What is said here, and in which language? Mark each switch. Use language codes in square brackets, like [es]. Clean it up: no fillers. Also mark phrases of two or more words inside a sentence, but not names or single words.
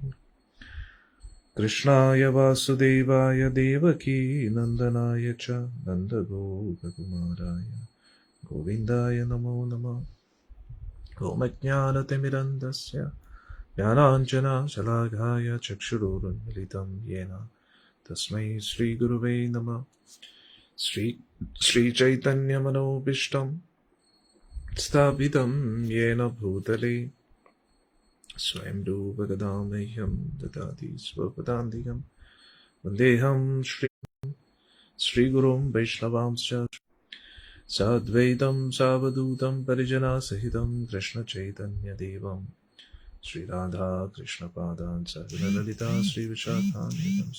[sa] कृष्णाय वासुदेवाय देवकी नन्दनाय च नन्दगोपकुमाराय गोविन्दाय नमो नमः. ओमज्ञानतिमिरन्धस्य ज्ञानाञ्जनशलाघाय चक्षुरुन्मिलितं येन तस्मै श्रीगुरुवे नमः. ശ്രീചൈതന്യമനോഭീഷ്ടം स्थापितं येन भूतले स्वयं रूपकदा मह्यं ददाति स्वपदान्तिकं. वन्देऽहं श्रीगुरुं वैष्णवांश्च साद्वैतं सावधूतं परिजनसहितं कृष्णचैतन्यदेवं श्रीराधा कृष्णपादान् सहगणललिता श्रीविशाखान्वितंश्च.